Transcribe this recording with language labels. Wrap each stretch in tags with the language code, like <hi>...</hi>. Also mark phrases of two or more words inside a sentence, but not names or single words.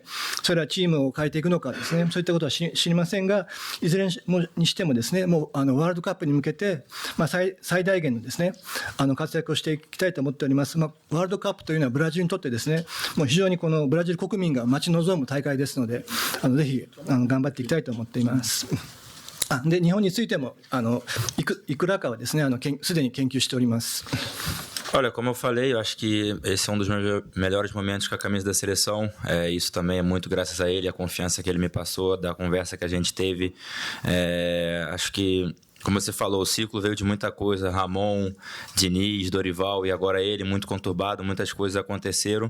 <ja>それはチームを変えていくのかですね、そういったことは知りませんが、いずれにしてもですね、もうワールドカップに向けて、最大限のですね、活躍をしていきたいと思っております。ワールドカップというのはブラジルにとってですね、もう非常にこのブラジル国民が待ち望む大会ですので、ぜひ頑張っていきたいと思っています。で、日本についてもいくらかはですね、すでに研究しております。</ja> <pt>Olha, como eu falei, eu acho que esse é um dos meus melhores momentos com a camisa da seleção. Isso também é muito graças a ele, a confiança que ele me passou, da conversa que a gente teve. Acho que, como você falou, o ciclo veio de muita coisa. Ramon, Diniz, Dorival e agora ele, muito conturbado, muitas coisas aconteceram.</pt>